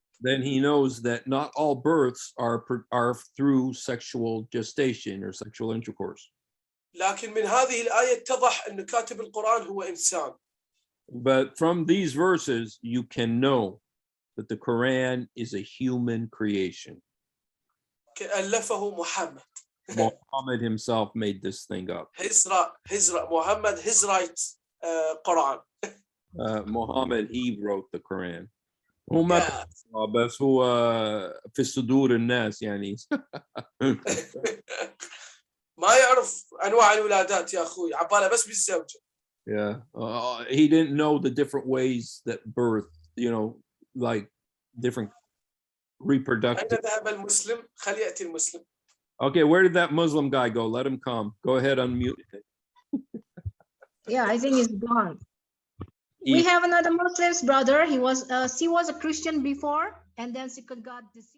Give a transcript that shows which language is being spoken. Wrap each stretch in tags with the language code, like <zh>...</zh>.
<en>then he knows that not all births are through sexual gestation or sexual intercourse.</en> <ar>لكن من هذه الآية اتضح أن كاتب القرآن هو إنسان.</ar> <en>But from these verses, you can know that the Quran is a human creation.</en> <ar>ألفه محمد.</ar> <en>Muhammad himself made this thing up. Muhammad, his right Quran. Muhammad, he wrote the Quran.</en> <ar>بس هو في صدور الناس يعني. ما يعرف أنواع الولادات يا أخوي، عبالة بس بالزوجة.</ar> <en>Yeah, he didn't know the different ways that birth, like different reproductive.</en> <ar>أين ذهب المسلم؟ خلي يأتي المسلم.</ar> <en>Okay, where did that Muslim guy go? Let him come. Go ahead, unmute him. Yeah, I think he's gone. We have another Muslim's brother. She was a Christian before, and then she got deceived.</en>